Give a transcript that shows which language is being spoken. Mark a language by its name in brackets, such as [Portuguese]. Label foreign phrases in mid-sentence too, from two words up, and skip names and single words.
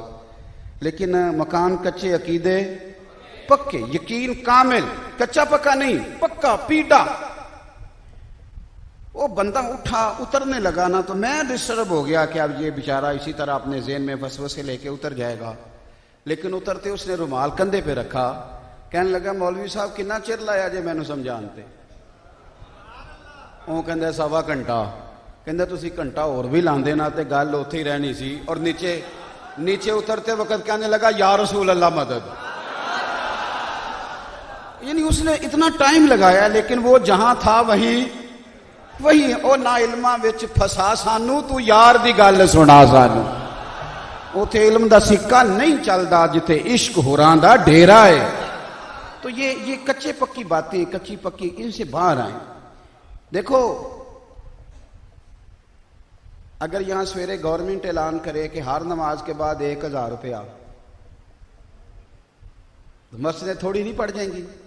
[Urdu] لیکن مکان کچے عقیدے پکے، یقین کامل، کچا پکا نہیں، پکا پیڈا. وہ بندہ اٹھا اترنے لگا نا تو میں ڈسٹرب ہو گیا کہ اب یہ بیچارہ اسی طرح اپنے ذہن میں وسوسے لے کے اتر جائے گا. لیکن اترتے اس نے رومال کندھے پہ رکھا، کہنے لگا مولوی صاحب [Punjabi] کنا چر لایا جے مینوں سمجھانتے. وہ کہندا سوا گھنٹہ. کہندا تسی گھنٹہ اور بھی لاندے نا تے گل اوتھے ہی رہنی سی. [Urdu] اور نیچے اترتے وقت کہنے لگا یا رسول اللہ مدد. یعنی اس نے اتنا ٹائم لگایا لیکن وہ جہاں تھا وہی [Punjabi] او نا علماں وچ پھسا سانو تو یار دی گل سنا سانو. اوتھے علم دا سکہ نہیں چلدا جتے عشق ہوراں دا ڈیرا ہے. [Urdu] تو یہ کچے پکی باتیں، کچی پکی، ان سے باہر آئیں. دیکھو اگر یہاں سویرے گورنمنٹ اعلان کرے کہ ہر نماز کے بعد 1000 روپیہ، تو مسجدیں تھوڑی نہیں پڑ جائیں گی.